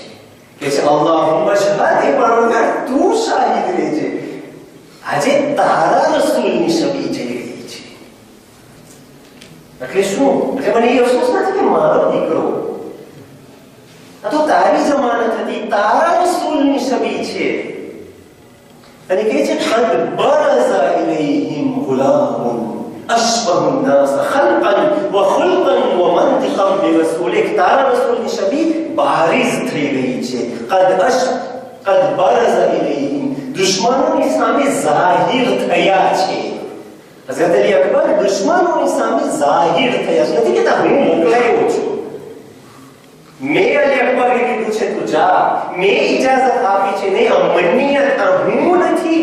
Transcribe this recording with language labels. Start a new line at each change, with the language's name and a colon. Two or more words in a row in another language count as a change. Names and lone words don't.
Gujarati: કે છે
Arabic: اللهم اشهد,
Gujarati: હે પરવરદિગાર તું શાહિદ રહેજે, આજે તારા રસૂલની શબીહ જઈ રહી છે. એટલે શું? એટલે મને એ અફસોસ નથી કે મારો દીકરો, આ તો તારી જમાનત હતી, તારા રસૂલની છબી છે. અને કહે છે
Arabic: قد برز إليهم غلام أشبه الناس خلقا وخلقا ومنطقا برسولك.
Gujarati: તારા રસૂલની છબી બારીઝ થઈ ગઈ છે.
Arabic: قد برز إليهم,
Gujarati: દુશ્મનોની સામે જાહિર થયા છે. હઝરત અલી અકબર દુશ્મનોની સામે જાહિર થયા છે. નથી કહેતા હું મોકલાયો છું, મેં અલી અકબરે કીધું છે તું જા, મેં ઇજાઝત આપી છે, નહીં અમનિયત હું નથી.